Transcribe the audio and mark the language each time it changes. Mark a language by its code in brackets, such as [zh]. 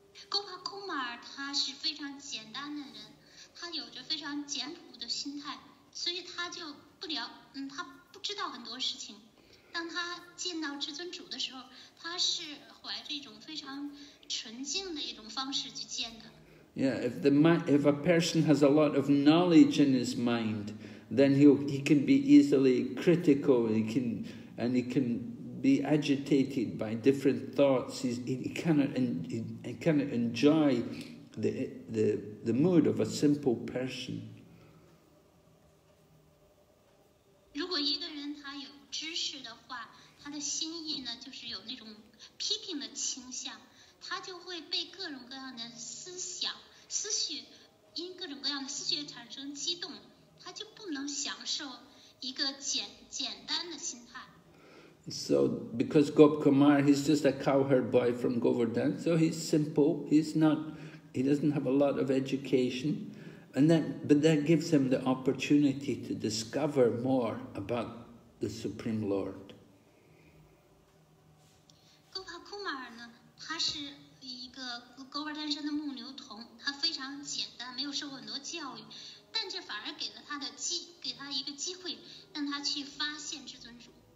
[zh] 戈巴库马尔他是非常简单的人，他有着非常简朴的心态，所以他就他不知道很多事情。当他见到至尊主的时候，他是怀着一种非常纯净的一种方式去见的。 [en] Yeah, if a person has a lot of knowledge in his mind, then he can be easily critical. He can be agitated by different thoughts. He cannot enjoy the mood of a simple person. [zh] 如果一个人他有知识的话，他的心意呢，就是有那种批评的倾向，他就会被各种各样的思绪，因各种各样的思绪产生激动，他就不能享受一个简单的心态。 [en] So, because Gopakumar, he's just a cowherd boy from Govardhan, so he's simple. He doesn't have a lot of education, but that gives him the opportunity to discover more about the Supreme Lord. [zh] 戈巴库马尔呢，他是一个狗尔丹山的牧牛童，他非常简单，没有受过很多教育，但这反而给他一个机会，让他去发现至尊主。